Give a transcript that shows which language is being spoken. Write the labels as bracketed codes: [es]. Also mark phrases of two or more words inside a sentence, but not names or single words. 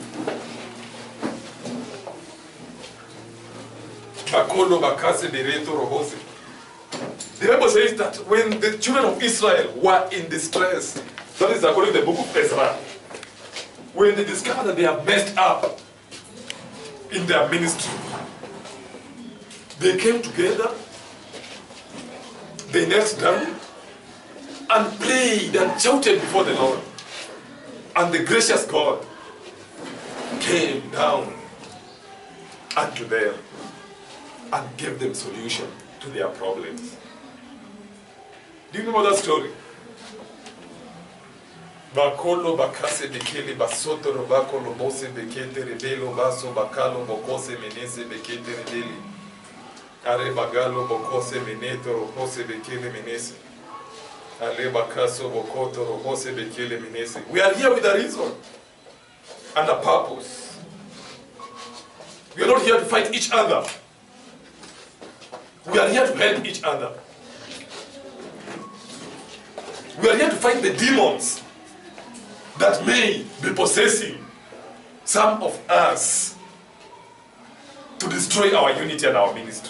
[en] The Bible says that when the children of Israel were in distress, that is according to the book of Ezra, when they discovered that they have messed up in their ministry, they came together, they knelt down, and prayed and shouted before the Lord. And the gracious God came down unto them and gave them solution to their problems. Do you remember that story? Bakolo bakase bekele basoto robako lobose bekete rebelo baso bakalo bokose menese bekete rebeli. Are bagalo bokose meneto robose bekele menese. Ale bakaso bokoto robose bekele menese. We are here with a reason and a purpose. We are not here to fight each other. We are here to help each other. We are here to fight the demons that may be possessing some of us to destroy our unity and our ministry.